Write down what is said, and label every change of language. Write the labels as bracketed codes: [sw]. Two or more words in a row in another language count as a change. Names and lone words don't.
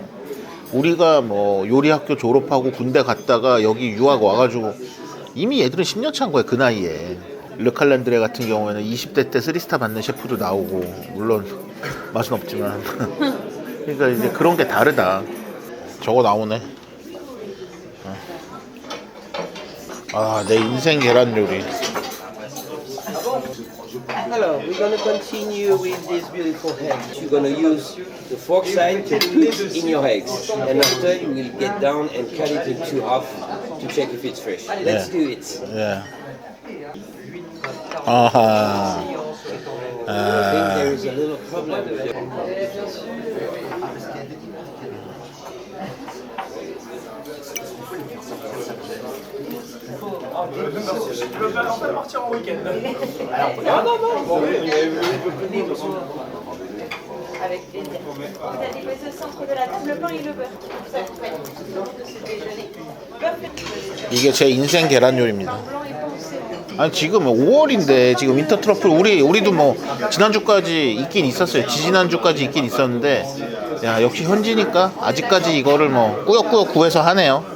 [ko] 우리가 뭐 요리학교 졸업하고 군대 갔다가 여기 유학 와가지고 이미 얘들은 10년 차인 거야 그 나이에. 르칼란드레 같은 경우에는 20대 때 3스타 받는 셰프도 나오고 물론 맛은 없지만 그러니까 이제 그런 게 다르다. 저거 나오네. 아, 내 인생 계란 요리. [en] Hello, we're going to continue with this beautiful eggs. You're going to use the fork side to put in your eggs. And after you will get down and cut it into half to check if it's fresh. Let's do it. [ko] 예. 아하. [en] I think there is a little problem with it. [fr] Avec plaisir. Vous allez passer au centre de la table, le pain et le beurre. Ça vous prête lors de ce déjeuner. [ko] 이게 제 인생 계란 요리입니다. [fr] Blanc et pensé. [ko] 아니 지금 5월인데 지금 [en] winter truffle [ko] 우리도 뭐 지난주까지 있긴 있었어요. 지지난주까지 있긴 있었는데 야 역시 현지니까 아직까지 이거를 뭐 꾸역꾸역 구해서 하네요.